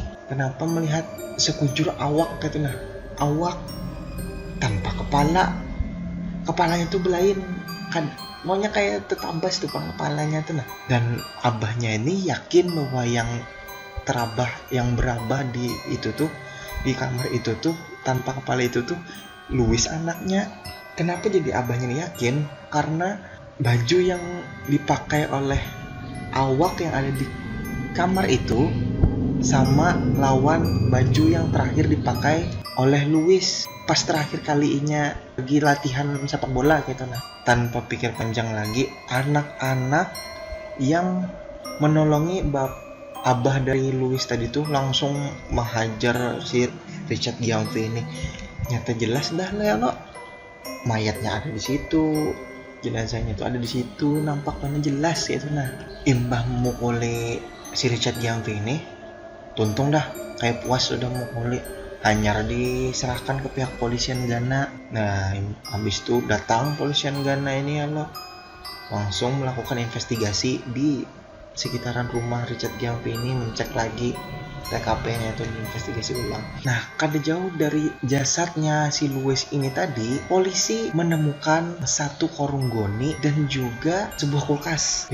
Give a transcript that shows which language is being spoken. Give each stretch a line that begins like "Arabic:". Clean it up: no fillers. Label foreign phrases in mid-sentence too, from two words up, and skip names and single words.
Banjar: Kenapa melihat sekujur awak gitu nah, awak tanpa kepalanya tuh belain kan, maunya kayak tetabas tuh kepalanya tuh nah. Dan abahnya ini yakin bahwa yang berabah di itu tuh, di kamar itu tuh tanpa kepala itu tuh Louis anaknya. Kenapa jadi abahnya ini yakin? Karena baju yang dipakai oleh awak yang ada di kamar itu sama lawan baju yang terakhir dipakai oleh Louis pas terakhir kalinya lagi latihan sepak bola gitu nah. Tanpa pikir panjang lagi, anak-anak yang menolongi abah dari Louis tadi tuh langsung menghajar si Richard Gyamfi ini. Nyata jelas dah lo, mayatnya ada di situ, jenazahnya tuh ada di situ, nampak banget jelas gitu nah. Imbah mukuli si Richard Gyamfi ini, tuntung dah kayak puas udah mukuli, hanyar diserahkan ke pihak polisian Ghana. Nah habis itu datang polisian Ghana ini ya lo, langsung melakukan investigasi di sekitaran rumah Richard Gyamfi ini, mencek lagi TKP-nya itu, diinvestigasi ulang. Nah, kada jauh dari jasadnya si Louis ini tadi, polisi menemukan satu karung goni dan juga sebuah kulkas.